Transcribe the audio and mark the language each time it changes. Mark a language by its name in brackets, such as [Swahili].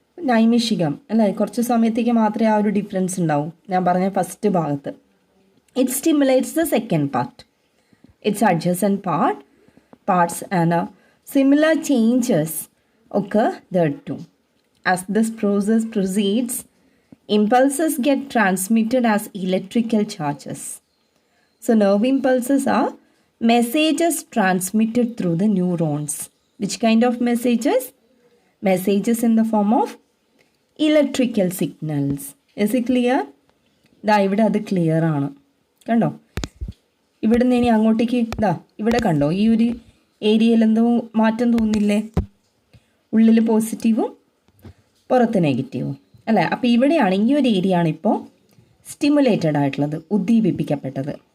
[Malayalam] നൈമിഷികം അല്ലേ, കുറച്ച് സമയത്തേക്ക് മാത്രമേ ആ ഒരു ഡിഫറൻസ് ഉണ്ടാവും. ഞാൻ പറഞ്ഞ ഫസ്റ്റ് ഭാഗത്ത് [English] It stimulates the second part, its adjacent parts and similar changes occur there too. As this process proceeds, impulses get transmitted as electrical charges. So nerve impulses are messages transmitted through the neurons. Which kind of messages? Messages in the form of electrical signals. Is it clear? [Malayalam] ദാ ഇവിടെ അത് clear ആണ്. കണ്ടോ, ഇവിടെ നിന്ന് ഇനി അങ്ങോട്ടേക്ക് ഇതാ ഇവിടെ കണ്ടോ, ഈ ഒരു ഏരിയയിൽ എന്തോ മാറ്റം തോന്നില്ലേ? ഉള്ളിൽ പോസിറ്റീവും പുറത്ത് നെഗറ്റീവും അല്ലേ? അപ്പോൾ ഇവിടെയാണ്, ഈ ഒരു ഏരിയ ആണ് ഇപ്പോൾ സ്റ്റിമുലേറ്റഡ് ആയിട്ടുള്ളത്, ഉദ്ദീപിപ്പിക്കപ്പെട്ടത്.